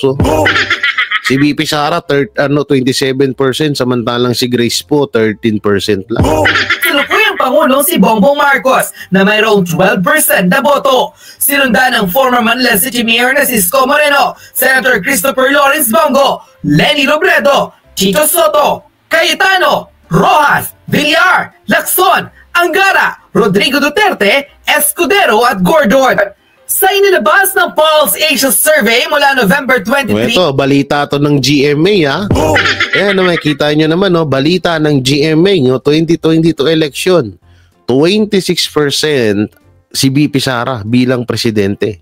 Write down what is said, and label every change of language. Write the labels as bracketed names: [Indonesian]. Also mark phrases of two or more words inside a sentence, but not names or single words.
[Filipino] Si VP Sara 27%, samantalang si Grace Poe 13% lang. Sinukuyang Pangulong si Bongbong Marcos na mayroong 12% na boto. Sinundan ng [English] former Manila City Mayor [Filipino] na si Isko Moreno, Senator Christopher Lawrence Bongo, Leni Robredo, Tito Soto, Cayetano, Rojas, Villar, Lacson, Angara, Rodrigo Duterte, Escudero at Gordon. Sa inilabas ng Pulse Asia Survey mula November 23. Ito, balita to ng GMA Ayan na makikita nyo naman, balita ng GMA 2022 election. 26% si VP Sara bilang presidente.